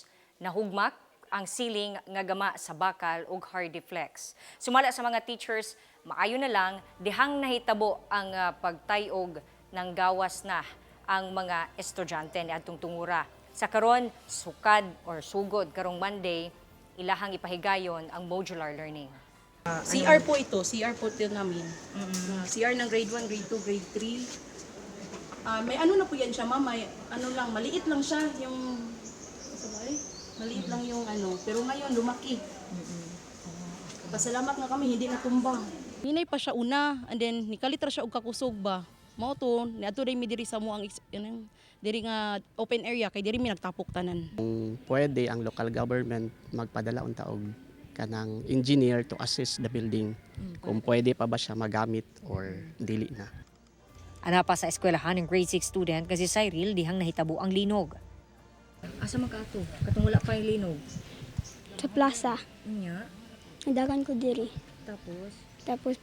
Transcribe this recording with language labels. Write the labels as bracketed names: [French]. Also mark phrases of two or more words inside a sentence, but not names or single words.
[Cebuano] Nahugmak ang siling nga gama sa bakal ug hardy flex. Sumala sa mga teachers, maayo na lang dihang nahitabo ang pagtayog ng gawas na ang mga estudyante ni adtong tungura. Sa karon, sukad or sugod karong Monday, ilahang ipahigayon ang modular learning. [Filipino] CR po ito, CR po ito namin. CR ng grade 1, grade 2, grade 3. May ano na po yan siya, ma'am, may ano lang, maliit lang siya, yung maliit lang yung ano, pero ngayon lumaki. Pasalamat nga kami, hindi natumbang. [Cebuano] Hinay pa siya una, and then nikalitra siya og kakusog ba. Mao to, niadto mi diri sa mo ang diri nga open area kay diri mi nagtapok tanan. Kung pwede ang local government magpadala unta og kanang engineer [English] to assess the building. [Cebuano] Kung pwede pa ba siya magamit or dili na. Ana pa sa eskwelahan ng grade 6 student kasi Cyril dihang nahitabo ang linog. Asa magkaato? [Filipino] Katong wala pa yung linog. [Cebuano] Sa plaza. Nya. Dagan ko diri. [Filipino] Tapos